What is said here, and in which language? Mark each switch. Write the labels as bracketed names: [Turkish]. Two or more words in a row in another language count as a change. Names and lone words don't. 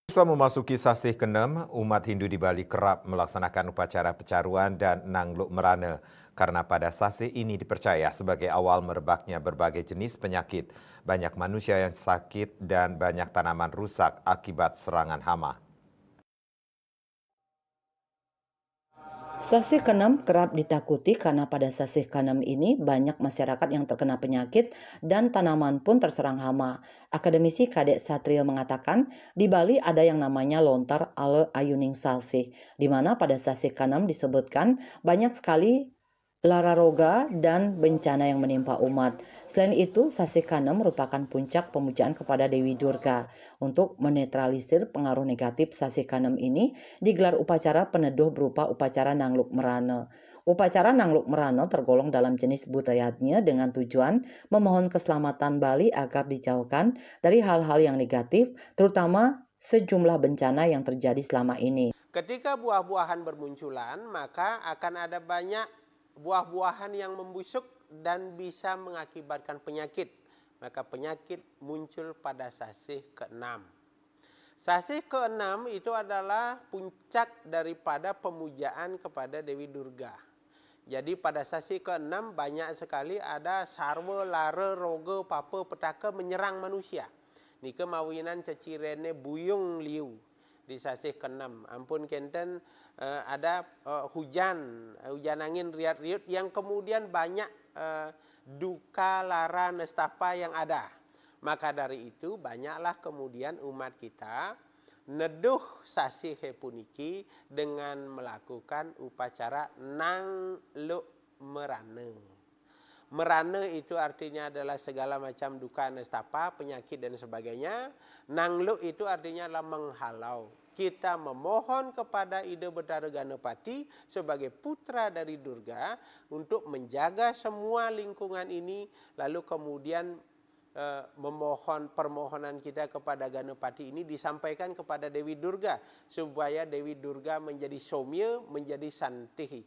[Indonesian] Selama memasuki sasih ke-6, umat Hindu di Bali kerap melaksanakan upacara pecaruan dan nangluk merana karena pada sasih ini dipercaya sebagai awal merebaknya berbagai jenis penyakit, banyak manusia yang sakit dan banyak tanaman rusak akibat serangan hama. Sasih keenam kerap ditakuti karena pada sasih keenam ini banyak masyarakat yang terkena penyakit dan tanaman pun terserang hama. Akademisi Kadek Satrio mengatakan di Bali ada yang namanya lontar ale ayuning salsih, di mana pada sasih keenam disebutkan banyak sekali lara roga dan bencana yang menimpa umat. Selain itu, sasih keenam merupakan puncak pemujaan kepada Dewi Durga. Untuk menetralisir pengaruh negatif sasih keenam ini, digelar upacara peneduh berupa upacara nangluk merana. Upacara nangluk merana tergolong dalam jenis budayanya dengan tujuan memohon keselamatan Bali agar dijauhkan dari hal-hal yang negatif, terutama sejumlah bencana yang terjadi selama ini. Ketika buah-buahan bermunculan, maka akan ada banyak buah-buahan yang membusuk dan bisa mengakibatkan penyakit. Maka penyakit muncul pada sasih ke-6. Sasih ke-6 itu adalah puncak daripada pemujaan kepada Dewi Durga. Jadi pada sasih ke-6 banyak sekali ada sarwa, lara, roga, papa, petaka menyerang manusia. [Balinese] Nika mawinan cecirene buyung liu di sasih ke-6. Ampun kenten [Indonesian] ada hujan angin riat-riut yang kemudian banyak duka, lara, nestapa yang ada. Maka dari itu banyaklah kemudian umat kita neduh [Balinese] sasih puniki [Indonesian] dengan melakukan upacara nangluk merana. Merana itu artinya adalah segala macam duka, nestapa, penyakit dan sebagainya. Nangluk itu artinya adalah menghalau. Kita memohon kepada Ida Betara Ganapati sebagai putra dari Durga untuk menjaga semua lingkungan ini, lalu kemudian memohon permohonan kita kepada Ganapati ini disampaikan kepada Dewi Durga supaya Dewi Durga menjadi somya, menjadi santihi.